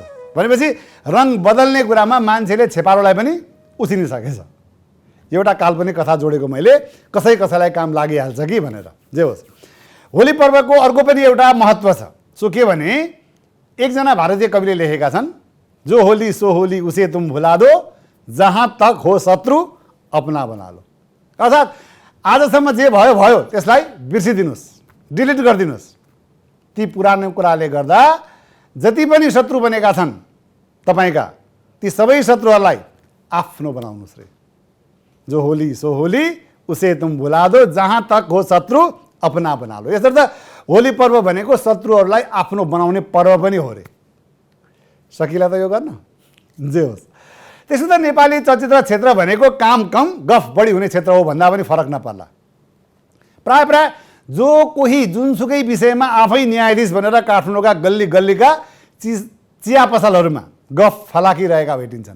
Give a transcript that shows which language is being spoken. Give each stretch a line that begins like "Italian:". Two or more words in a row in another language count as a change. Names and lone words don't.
Nepali: भनेपछि रङ बदल्ने कुरामा मान्छेले छेपारोलाई पनि उछिनिसकेछ। एउटा काल्पनिक कथा जोडेको मैले, कसैलाई काम लागिहाल्छ कि भनेर। जे होस्, होली पर्वको अर्को पनि एउटा महत्त्व छ। सो के भने, एकजना भारतीय कविले लेखेका छन्,
Hindi: जो होली सो होली उसे तुम भुला दो, जहाँ तक हो शत्रु अपना बना लो।
Nepali: अर्थात् आजसम्म जे भयो भयो त्यसलाई बिर्सिदिनुहोस्, डिलिट गरिदिनुहोस्। ती पुरानो कुराले गर्दा जति पनि शत्रु बनेका छन् तपाईँका, ती सबै शत्रुहरूलाई आफ्नो बनाउनुहोस् रे।
Hindi: जो होली सो होली उसे तुम भुला दो, जहाँ तक हो शत्रु अपना बना लो।
Nepali: यसर्थ होली पर्व भनेको शत्रुहरूलाई आफ्नो बनाउने पर्व पनि हो रे। सकिला त यो गर्न? जे होस्, त्यसो त नेपाली चलचित्र क्षेत्र भनेको काम कम गफ बढी हुने क्षेत्र हो भन्दा पनि फरक नपर्ला। प्राय जो कोही जुनसुकै विषयमा आफै न्यायाधीश भनेर काठमाडौँका गल्ली गल्लीका चिया पसलहरूमा गफ फलाकिरहेका भेटिन्छन्।